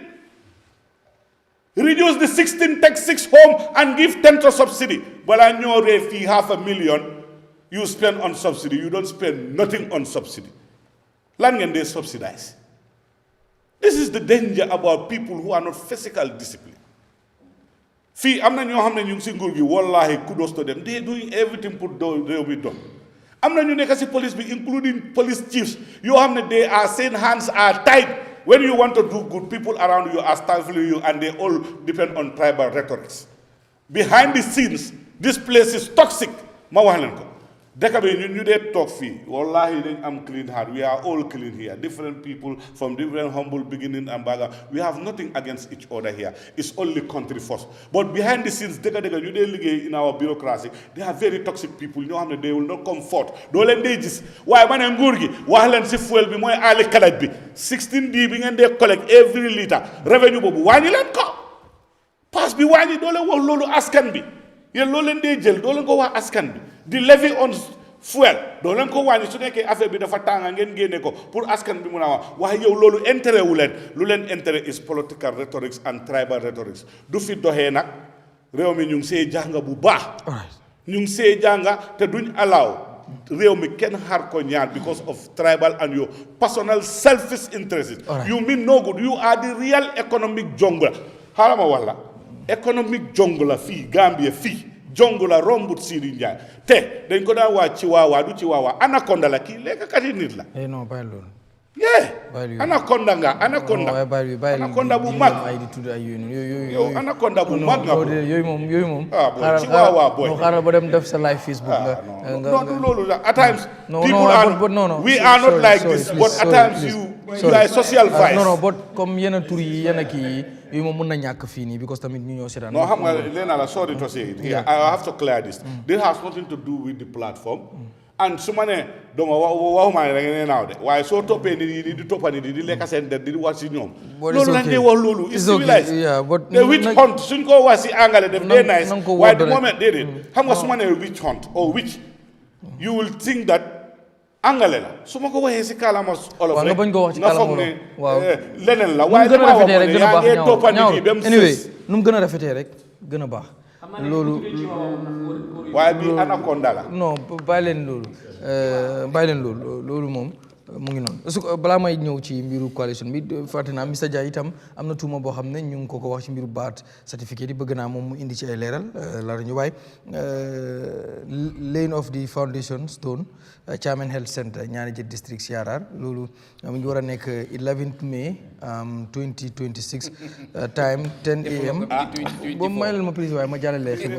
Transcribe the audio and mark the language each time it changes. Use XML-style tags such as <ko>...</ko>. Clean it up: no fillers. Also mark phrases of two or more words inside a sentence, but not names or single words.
<en>Reduce the 16, take 6 home and give 10 to subsidy. But I know if you have $1 million, you spend on subsidy. You don't spend nothing on subsidy. Land and they subsidize. This is the danger about people who are not physical discipline.</en> <wo>fii am na ñoo xam ne ñu ngi si nguur gi wallahi</wo> <en>kudos to them they doing everything</en> <wo>pour réew mi doon am na ñu nekk si police bi</wo> <en>including police chiefs</en> <wo>yoo xam ne</wo> <en>they are saying hands are tied when you want to do good people around you are stifling you and they all depend on tribal rhetorics behind the scenes this place is toxic</en> <wo>ma wax leen ko dëkk bi ñu dee toog fii wallahi dañ am</wo> <en>clean heart we are all clean here different people from different humble beginning and background we have nothing against each other here it's only country first but behind the scenes</en> <wo>dëkk ñu dee liggéey</wo> <en>in our bureaucracy they are very toxic people</en> <wo>ñoo xam ne</wo> <en>they will not come forth</en> <wo>doo leen dee gis waaye ma ne nguur gi wax leen si fuel bi mooy aali kalaj bi 16D bi ngeen dee</wo> <en>collect every litre revenue</en> <wo>boobu wàññi leen ko pass bi wàññi doo leen wax loolu askan bi yéen loolu leen dee jël doo leen ko wax askan bi di</wo> <en>levy on fuel</en> <wo>doo leen ko wàññi su nekkee affaire bi dafa tànga ngeen génne ko pour askan bi mun a wax waaye yow loolu intérêt wu leen lu leen intérêt</wo> <en>is political rhetorics and tribal rhetorics</en> <wo>du fi doxee nag réew mi ñu ngi see jànga bu baax ñu ngi see jànga te duñ allow réew mi kenn xar ko ñaar</wo> <en>because of tribal and your personal selfish interests you mean no good you are the real economic jungle</en> <wo>xaaral ma wax la</wo> <en>economic jungle</en> <wo>fii Gambia fii jongo la rombut Seedy Njie te dañ ko daan waa Chihuahua du Chihuahua anaconda la kii lekkati nit la non bàyyi loolu anaconda nga anaconda bu mag ay di tudd ay yooyu yow anaconda bu mag nga yooyu moom boy Chihuahua boy xaaral ba dem def sa live Facebook non du loolu la</wo> <en>at times people are we are not like this but at times you are social vice</en> <wo>non but comme yenn tur yi yenn kii yi yooyu moom mën na ñàkk fii nii because tamit ñu ñoo seetaan non xam nga leena la</wo> <en>sorry to say it here I have to clear this this has nothing to do with the platform and</en> <wo>su ma ne doma waxuma ne da ngeen naaw de waaye soo toppee nit yi di toppa nit yi di lekk seen der di wax si ñoom loolu lañ dee wax loolu</wo> <en>is civilized</en> <wo>te</wo> <en>witch hunt</en> <wo>suñ ko wax si angale def dee nice waaye</wo> <en>the moment</en> <wo>déedéet xam nga su ma ne</wo> <en>witch hunt or witch you will think that</en> <wo>angale la su ma ko waxee si kàllaama olof rek nga foog ne leneen la waaye damaa wax ne yaa ngee toppa nit yi ba mu sës nu mu gën a rafetee rek gën a baax loolu waaye bi anaconda la non bàyyi leen loolu moom mu ngi noonu su balaa may ñëw ci mbiru coalition bi fàtte naa Mr Dia itam am na tuuma boo xam ne ñu ngi ko wax ci mbiru baat certificate yi bëgg naa moom mu indi ci ay leeral laata ñu waaye</wo> <en>lane of the foundation stone Chairman Health Center</en> <wo>ñaari jët district CRR loolu mu ngi war a nekk 11 May 2026 time 10 am boobu may leen ma please waaye ma jàllale</wo>